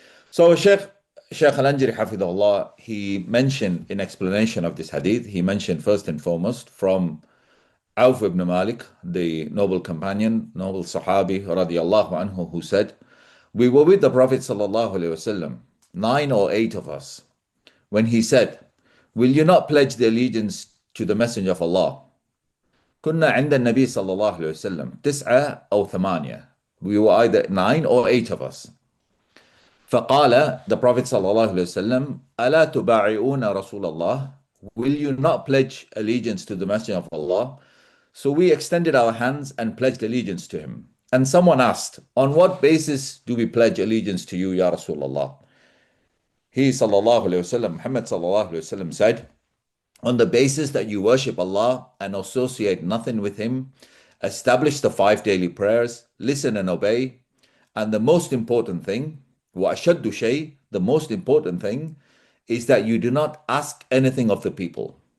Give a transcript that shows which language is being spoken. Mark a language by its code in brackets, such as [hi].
[en] So Shaykh Al-Anjari Hafidhahullah, he mentioned in explanation of this hadith, he mentioned first and foremost from Auf ibn Malik, the noble companion, noble Sahabi radiyallahu anhu, who said, "We were with the Prophet sallallahu alaihi wasallam, 9 or 8 of us, when he said, 'Will you not pledge the allegiance to the Messenger of Allah?' [ar] كنا عند النبي صلى الله عليه وسلم 9 أو 8. [en] We were either 9 or 8 of us. [ar] فقال, [en] the Prophet [ar] صلى الله عليه وسلم, ألا تبايعون رسول الله? [en] Will you not pledge allegiance to the Messenger of Allah? So we extended our hands and pledged allegiance to him. And someone asked, on what basis do we pledge allegiance to you, Ya Rasulullah? He sallallahu alayhi wasallam, Muhammad sallallahu alayhi wasallam said, on the basis that you worship Allah and associate nothing with him, establish the 5 daily prayers, listen and obey, and the most important thing, [ar] وَأَشَدُّ شَيْءٍ, [en] the most important thing, is that you do not ask anything of the people.